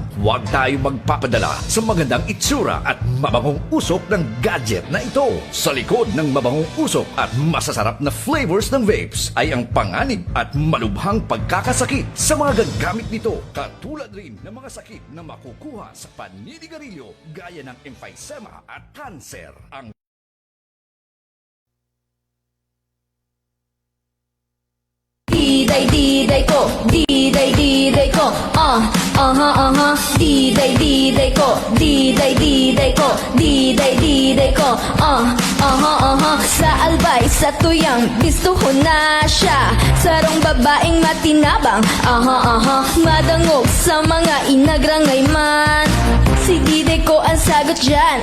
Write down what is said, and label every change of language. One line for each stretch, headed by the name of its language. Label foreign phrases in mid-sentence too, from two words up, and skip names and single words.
Filipino: Huwag tayo magpapadala sa magandang itsura at mabangong usok ng gadget na ito. Sa likod ng mabangong usok at masasarap na flavors ng vapes ay ang panganib at malubhang pagkakasakit sa mga gagamit nito. Katulad rin ng mga sakit na makukuha sa paninigarilyo gaya ng emphysema at cancer. Ang
Bikol: Diday ko, diday ko, diday ko, diday ko, diday ko, sa albay, sa tuyang, bistuho na siya, sarong babaeng matinabang, madangog sa mga inagrangay man, si diday ko ang sagot dyan,